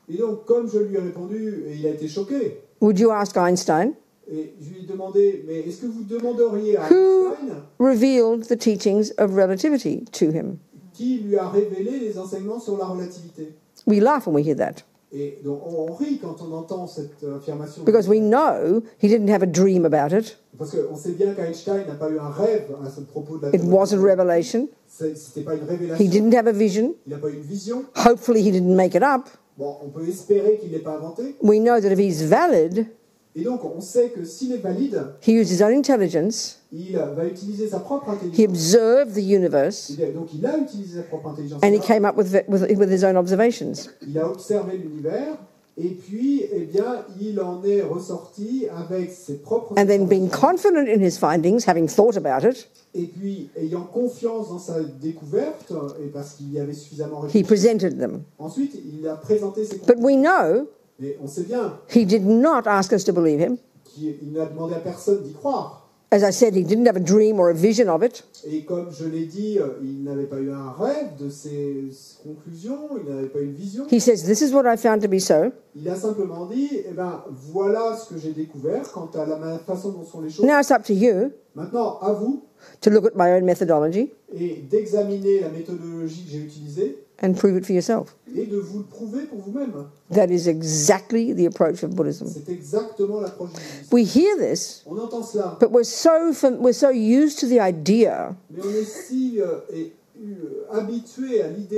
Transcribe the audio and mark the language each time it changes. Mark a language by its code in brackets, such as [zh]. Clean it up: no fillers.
[fr] Et donc, comme je lui ai répondu, et il a été choqué. [en] Would you ask Einstein? [fr] Et je lui ai demandé, mais est-ce que vous demanderiez à [en] Who Einstein revealed the teachings of relativity to him? [fr] Qui lui a révélé les enseignements sur la relativité? [en] We laugh when we hear that. [fr] Et donc on rit quand on entend cette affirmation. [en] Because we know he didn't have a dream about it. [fr] Parce qu'on sait bien qu'Einstein n'a pas eu un rêve à ce propos de la [en] It wasn't revelation. [fr] C'était pas une révélation. [en] He didn't have a vision. [fr] Il n'a pas eu une vision. [en] Hopefully he didn't make it up. [fr] Bon, on peut espérer qu'il ne l'ait pas inventé. [en] We know that if he's valid, [fr] et donc on sait que s'il est valide, [en] he used his own intelligence. [fr] Il va utiliser sa propre intelligence. [en] He observed the universe. [fr] Donc il a utilisé sa propre intelligence. [en] And he came up with his own observations. [fr] Il a observé l'univers. Et puis, eh bien, il en est ressorti avec ses propres [en] And then being observations. confident in his findings, having thought about it, [fr] Et puis, ayant confiance dans sa découverte, et parce qu'il y avait suffisamment [en] he [fr] réfléchi, [en] presented them. [fr] ensuite, il a présenté ses [en] But [fr] conclusions. [en] we know [fr] Mais on sait bien [en] he did not ask us to believe him. [fr] qu'il n'a demandé à personne d'y croire. [en] As I said, he didn't have a dream or a vision of it. [fr] Et comme je l'ai dit, il n'avait pas eu un rêve de ses conclusions, il n'avait pas eu une vision. [en] He says, this is what I found to be so. [fr] Il a simplement dit, eh ben, voilà ce que j'ai découvert quant à la façon dont sont les choses. [en] Now it's up to you [fr] Maintenant, à vous, [en] to look at my own methodology [fr] et d'examiner la méthodologie que j'ai utilisée [en] and prove it for yourself. [fr] et de vous le prouver pour vous-même. [en] That is exactly the approach of Buddhism. [fr] C'est exactement l'approche du bouddhisme. [en] We hear this, [fr] On entend cela, [en] but we're so used to the idea [fr] mais on est si habitué à l'idée